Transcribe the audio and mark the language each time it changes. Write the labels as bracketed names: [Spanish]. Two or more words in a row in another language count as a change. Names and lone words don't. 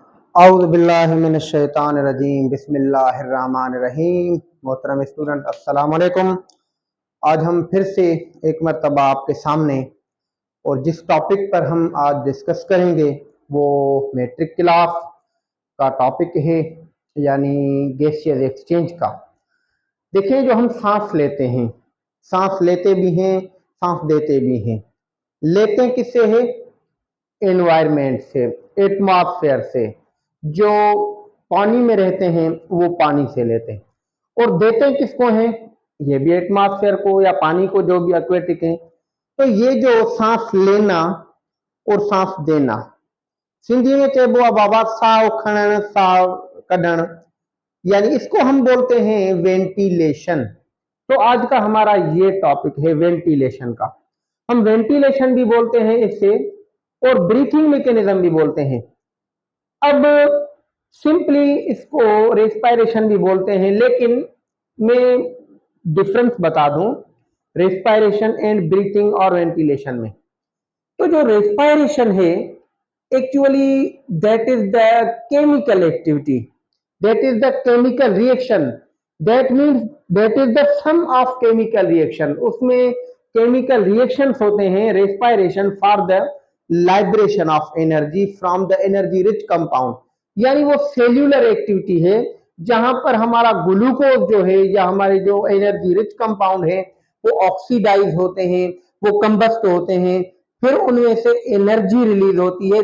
[Arabic] أعوذ بالله من الشيطان الرجيم بسم الله الرحمن الرحيم. [Hindi] मोहतरम स्टूडेंट [Arabic] السلام عليكم. [Hindi] आज हम फिर से एक मर्तबा आपके सामने और जिस टॉपिक पर हम आज डिस्कस करेंगे वो [English] matric class [Hindi] का टॉपिक है, यानी [English] gaseous exchange [Hindi] का। देखिए, जो हम सांस लेते हैं, सांस लेते भी हैं, सांस देते भी हैं। लेते किससे है? एनवायरमेंट से, एटमॉस्फेयर से। जो पानी में रहते हैं वो पानी से लेते हैं। और देते किसको हैं? ये भी एटमॉस्फेयर को या पानी को, जो भी एक्वेटिक है। तो ये जो सांस लेना और सांस देना, [Sindhi] सिंधी में चइबो आहे बाबा साह खणण साह कढण, [Hindi] यानी इसको हम बोलते हैं वेंटिलेशन। तो आज का हमारा ये टॉपिक है वेंटिलेशन का। हम वेंटिलेशन भी बोलते हैं इससे, और [English] breathing mechanism [Hindi] भी बोलते हैं। अब सिंपली इसको रेस्पिरेशन भी बोलते हैं, लेकिन मैं डिफरेंस बता दूं [English] respiration and breathing [Hindi] और वेंटिलेशन में। तो जो रेस्पिरेशन है, [English] actually that is the chemical activity, that is the chemical reaction, that means that is the sum of chemical reaction. [Hindi] उसमें [English] chemical reactions [Hindi] होते हैं। [English] respiration for the liberation of energy from the energy rich compound, [Hindi] यानी वो [English] cellular activity [Hindi] है जहां पर हमारा ग्लूकोज जो है या हमारे जो [English] energy rich compound [Hindi] है वो ऑक्सीडाइज होते हैं, वो कंबस्ट होते हैं, फिर उनमें से एनर्जी रिलीज होती है।